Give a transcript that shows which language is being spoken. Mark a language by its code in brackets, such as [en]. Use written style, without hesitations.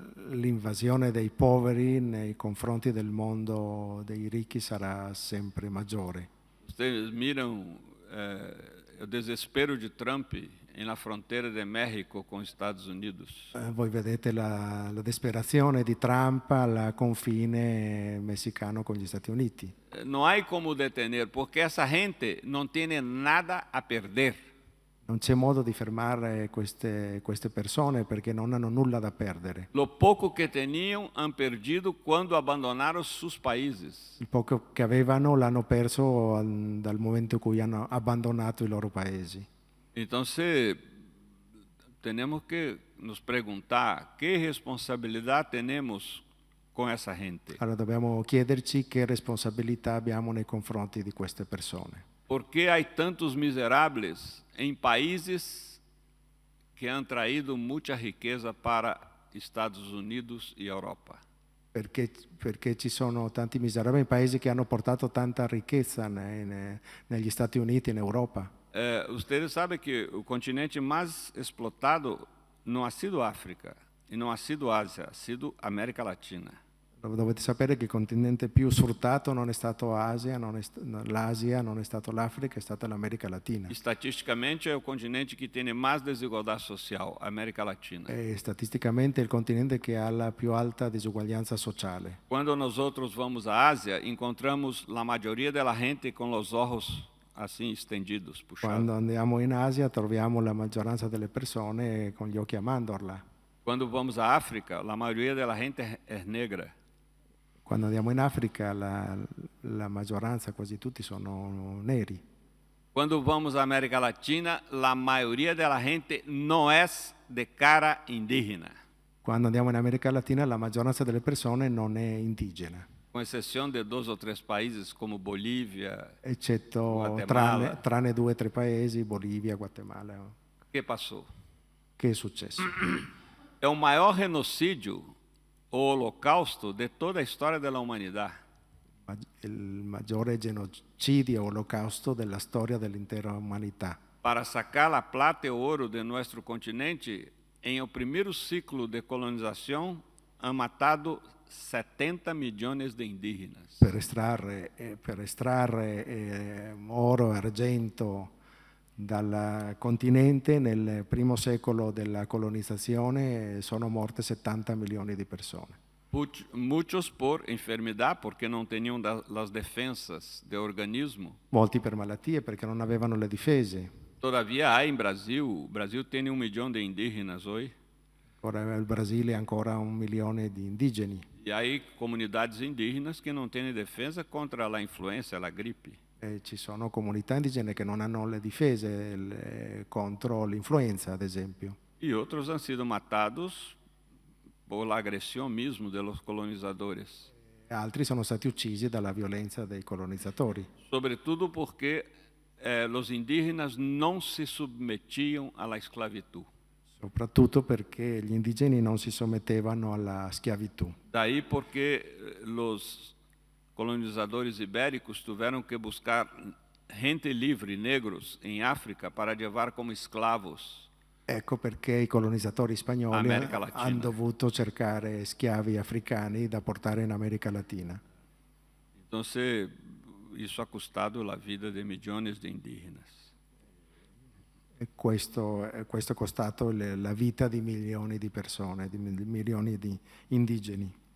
[it] L'invasione dei poveri nei confronti del mondo dei ricchi sarà sempre maggiore. [es] Ustedes [pt] miram o desespero de Trump na fronteira de México com os Estados Unidos. [it] Voi vedete la disperazione di Trump al confine messicano con gli Stati Uniti. [pt] Não há como [es] detener, [pt] porque essa gente não tem nada a perder. [it] Non c'è modo di fermare queste persone perché non hanno nulla da perdere. [es] Lo [pt] pouco que tinham [es] han perdido [pt] quando abandonaram seus países. [it] Il poco che avevano l'hanno perso dal momento in cui hanno abbandonato i loro paesi. [pt] Então, temos que nos perguntar que responsabilidade temos com essa gente. [it] Allora dobbiamo chiederci che responsabilità abbiamo nei confronti di queste persone. [pt] Porque há tantos miseráveis em países que [es] han traído [pt] muita riqueza para Estados Unidos e Europa. [it] Perché ci sono tanti miserabili paesi che hanno portato tanta ricchezza negli Stati Uniti e in Europa. [es] Ustedes [pt] sabem que o continente mais [es] explotado [pt] não ha sido África e não ha sido Ásia, ha sido América Latina. [it] Dovete sapere che il continente più sfruttato non è stato l'Asia, non è stato l'Africa, è stata l'America Latina. [pt] Estatisticamente é o continente que tem mais desigualdade social, a América Latina. [it] E statisticamente è il continente che ha la più alta disuguaglianza sociale. [pt] Quando nós outros vamos à Ásia, encontramos a maioria da gente com os olhos assim estendidos, puxados. [it] Quando andiamo in Asia troviamo la maggioranza delle persone con gli occhi a mandorla. [pt] Quando vamos à África, a maioria da gente é negra. [it] Quando andiamo in Africa la maggioranza, quasi tutti, sono neri. [pt] Quando vamos à América Latina, a maioria da gente não é de cara indígena. [it] Quando andiamo in America Latina la maggioranza delle persone non è indigena. [pt] Com exceção de 2 ou 3 países como Bolívia, [it] Eccetto [pt] Guatemala. [it] tranne 2 o 3 paesi, Bolivia, Guatemala. [pt] que passou? [it] Che è successo? [pt] É o maior genocídio, o holocausto de toda a história da humanidade. [it] Il maggiore genocidio, olocausto della storia dell'intera umanità. [es] Para sacar a plata [pt] e o ouro de nosso continente, em o primeiro ciclo de colonização, [es] han matado [pt] 70 milhões de indígenas. [it] Per estrarre oro e argento dal continente nel primo secolo della colonizzazione sono morte 70 milioni di persone. [pt] Muitos por enfermidade, porque não tinham as defensas de organismo. [it] Molti per malattie perché non avevano le difese. [pt] Todavia há em Brasil, o Brasil tem 1 milhão de indígenas hoje. [it] Ora il Brasile ha ancora 1 milione di indigeni. [pt] E há comunidades indígenas que não têm defesa contra a influenza, a gripe. [it] Ci sono comunità indigene che non hanno le difese contro l'influenza, ad esempio. [pt] E outros [es] han sido matados por la [pt] agressão mesmo dos colonizadores. [it] Altri sono stati uccisi dalla violenza dei colonizzatori. [pt] Sobretudo porque os indígenas não se submetiam à [es] esclavitud. [it] Soprattutto perché gli indigeni non si sotmettevano alla schiavitù. [pt] Daí porque os colonizadores ibéricos tiveram que buscar gente livre, negros, em África para levar como escravos. [it] Ecco perché i colonizzatori spagnoli America Latina. hanno dovuto cercare schiavi africani da portare in America Latina. [pt] Então, isso ha custado a vida de milhões de indígenas. [it] E questo è costato la vita di milioni di persone, di milioni di indigeni.